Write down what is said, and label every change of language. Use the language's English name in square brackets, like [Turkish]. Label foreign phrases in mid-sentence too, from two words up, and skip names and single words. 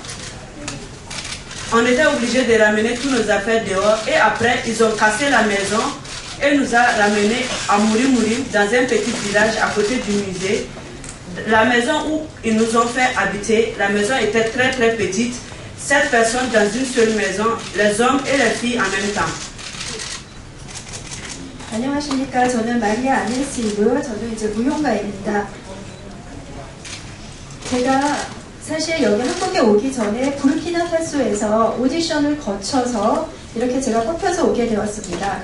[French] On était obligé de ramener tous nos affaires dehors et après, ils ont cassé la maison et nous a ramenés à Mouri dans un petit village à côté du musée. La maison où ils nous ont fait habiter, la maison était très très petite. 7 personnes dans une seule maison, les hommes et les filles en même temps. [Korean] 안녕하십니까. 저는 마리아 아네스이고요. 저는 이제 무용가입니다. 제가 사실 여기 한국에 오기 전에 부르키나파소에서 오디션을 거쳐서 이렇게 제가 뽑혀서 오게 되었습니다.